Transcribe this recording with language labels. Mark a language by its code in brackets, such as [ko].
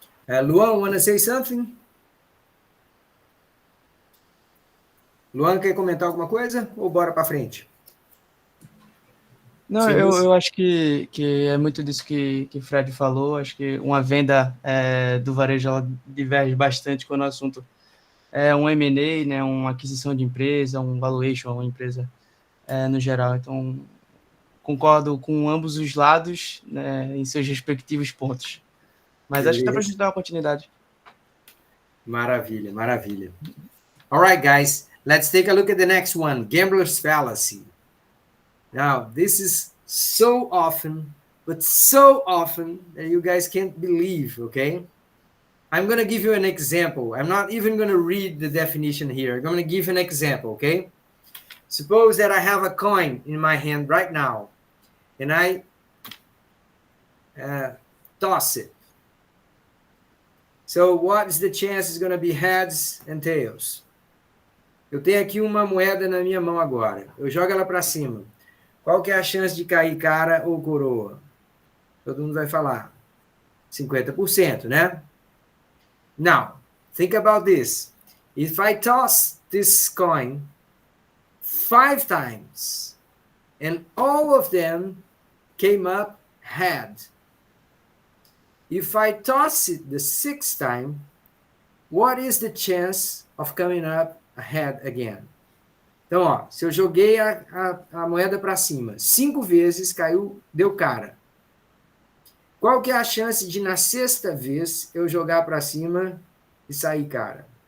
[en] Luan, want to say something? [pt] Luan, quer comentar alguma coisa? Ou bora para frente? Não, eu acho que é muito disso que o Fred falou. Acho que uma venda do varejo ela diverge bastante quando o assunto é um M&A, né, uma aquisição de empresa, um valuation, uma empresa no geral. Então, concordo com ambos os lados, né, em seus respectivos pontos. Mas acho que dá para a gente dar uma continuidade. Maravilha, maravilha. [en] All right, guys, let's take a look at the next one, gambler's fallacy. Now, this is so often that you guys can't believe, okay? I'm going to give you an example. I'm not even going to read the definition here. I'm going to give an example, okay? Suppose that I have a coin in my hand right now, and I toss it. So what is the chance it's going to be heads and tails? [pt] Eu tenho aqui uma moeda na minha mão agora. Eu jogo ela para cima. Qual que é a chance de cair cara ou coroa? Todo mundo vai falar 50%, né? [en] Now, think about this. If I toss this coin 5 times and all of them came up head. If I toss it the 6th time, what is the chance of coming up ahead again? [pt] Então, ó, se eu joguei a moeda para cima 5 vezes, caiu, deu cara. Qual que é a chance de, na 6ª vez, eu jogar para cima e sair cara?